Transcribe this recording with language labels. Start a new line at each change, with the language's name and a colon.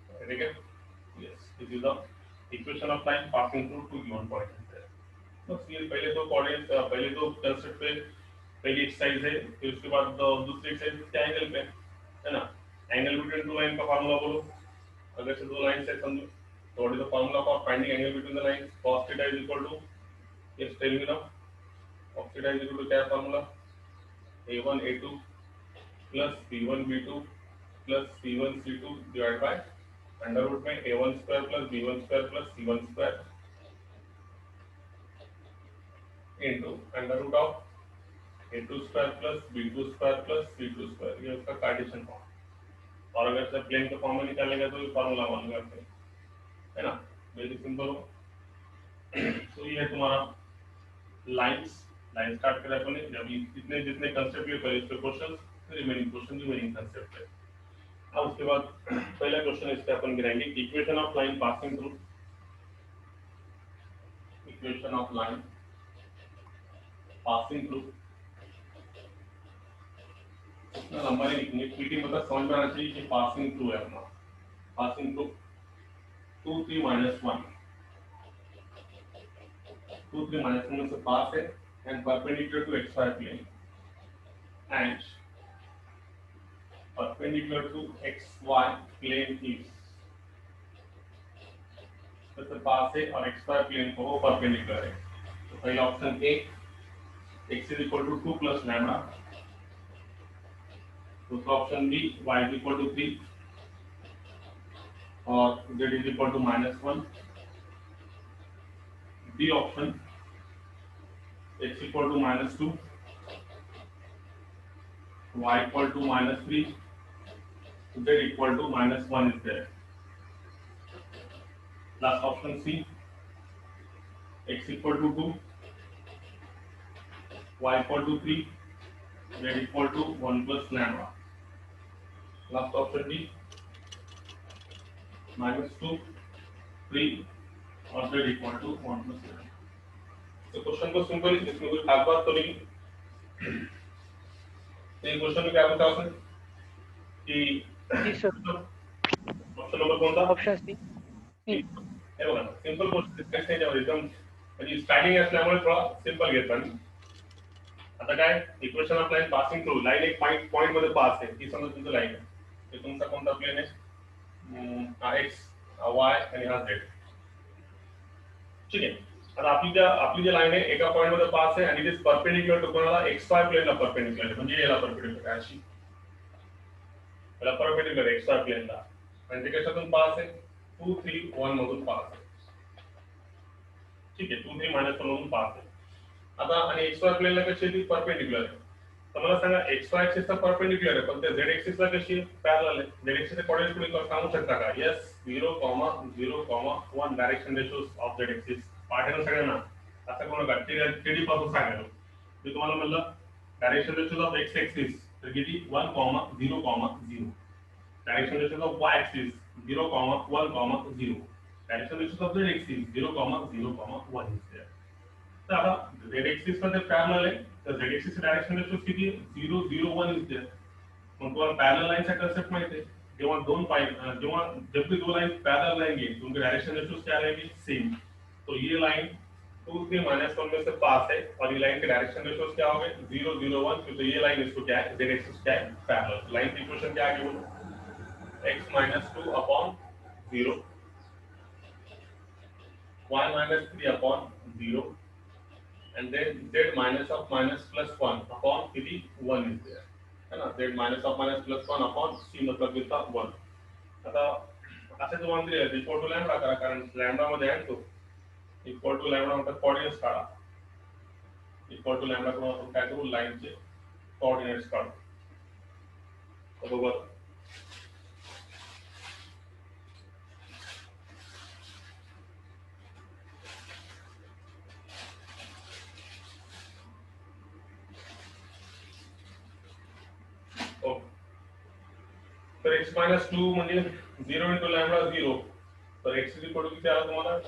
English: ठीक है, yes, this is the equation of line passing through two given point.
Hindi: बस ये पहले तो कोऑर्डिनेट्स, पहले तो कंसेप्ट पे पहली एक्सरसाइज है, फिर उसके बाद दूसरी एक्सरसाइज क्या एंगल पे, है ना. एंगल बिटवीन टू लाइन का फार्मूला बोलो, अगर से दो लाइन से समझो,
English: तो what is the formula for finding angle between the lines? cos theta is equal to, yes tell me now, cos theta is equal to क्या formula? a1 a2 plus b1 b2 plus c1 c2 divide by under root में a1 square plus b1 square plus c1 square into under root of a2 square plus b2 square plus c2 square, ये उसका Cartesian form.
Hindi: और अगर से plane का form में निकालेगा तो ये फार्मूला मान करते हैं, है ना, वेरी सिंपल हो। तो ये है तुम्हारा लाइंस, लाइन स्टार्ट करें अपने, जब इतने जितने कंसेप्ट लिए पहले इसके question, remaining question remaining concept है। अब उसके बाद पहला क्वेश्चन इसका अपन गिराएंगे,
English: equation of line passing through, equation of line passing through,
Hindi: इतना लंबा नहीं लिखेंगे, पीटी मतलब समझ में आना चाहिए कि पासिंग थ्रू है अपना, पासिंग थ्रू 2 3 -1, 2 3 -1 से पास है
English: and perpendicular to xy plane and perpendicular to xy plane is,
Hindi: तो पास है और xy plane को वो परपेंडिकुलर है।
English: तो पहला option A, x is equal to 2 plus lambda, दूसरा option B, y is equal to 3 और z is equal to -1, D option x equal to -2, y equal to -3, z equal to -1 is there. Last option C, x equal to 2, y equal to 3, z equal to 1 plus lambda. Last option D, -2, 3 और z equal to 1 plus lambda.
Hindi: तो question को simple, इसमें कोई खास बात तो नहीं। तो क्वेश्चन में क्या बताओ सर कि जी सर, ऑप्शन नंबर कौन था? Option C.
Marathi: हे बघा, सिंपल गोष्ट डिस्कस नाही त्यावर, एकदम म्हणजे स्टार्टिंग असल्यामुळे थोडा सिंपल घेतला मी। आता काय, equation of line passing through, line एक पॉइंट मध्ये पास आहे, ही समजा तुमचं लाइन आहे, ते तुमचा कोणता प्लेन आहे? हा एक्स, हा वाय आणि हा झेड, ठीक आहे। आता आपली जी लाइन आहे एका पॉइंट मध्ये पास आहे आणि इट इज परपेंडिक्युलर टू कोणाला? एक्स वाय प्लेनला परपेंडिक्युलर आहे, म्हणजे याला परपेंडिक्युलर आहे अशी, याला परपेंडिक्युलर आहे एक्स वाय प्लेनला, आणि ते कशातून पास आहे? 2 3 1 मधून पास आहे, ठीक आहे, 2 3 -1 मधून पास आहे। आता आणि एक्स वाय प्लेनला कशी आहे ती? परपेंडिक्युलर आहे। तर मला सांगा एक्स वाय एक्सिसला परपेंडिक्युलर आहे, पण त्या झेड एक्सिसला कशी आहे? पॅरलल आहे। झेड एक्सिसचे कोऑर्डिनेट तुम्ही सांगू शकता का? Yes, 0, 0, 1 direction ratios of Z axis, पाठ आहे सगळ्यांना, असं कोण नका टीडी पासून सांगायला। मी तुम्हाला म्हणलं direction ratios of x axis तर किती? 1, 0, 0, direction ratios of Y axis 0, 1, 0, direction ratios of Z axis 0, 0, 1 is there. तर आता झेड एक्सिस मध्ये पॅरलल आहे, तर झेड एक्सिस डायरेक्शन रेशो किती? 0, 0, 1 इज देयर। मग तुम्हाला पॅरलल लाइनचा कांसेप्ट माहिती है,
Hindi: जेव्हा जब भी दो लाइन पैरेलल रहेंगे तो उनके डायरेक्शन रेशोज क्या रहेंगे? सेम। तो ये लाइन 2 3 -1 में से पास है और ये लाइन के डायरेक्शन रेशोज क्या होंगे? 0, 0, 1, तो ये लाइन इसको क्या है? झेड एक्सिस क्या है? पैरेलल। लाइन की इक्वेशन क्या आगे बोलो?
English: x -2 upon 0, y -3 upon 0, and then z minus of minus plus 1 upon 3 1 is there, है ना?
Hindi: z minus of minus plus 1 upon c मतलब कितना? 1।
Marathi: आता असे तुम्हाला दिले आहे इक्वल टू लॅम्बडा करा, कारण लॅम्बडा मध्ये आहे तो इक्वल टू लॅम्बडा मतलब कोऑर्डिनेट्स काढा, इक्वल टू लॅम्बडा करून आपण काय करू? लाइनचे कोऑर्डिनेट्स काढू। तर बघा तर x -2 म्हणजे 0 into लॅम्बडा 0, तर
English: x is equal to
Marathi: किती आला तुम्हाला?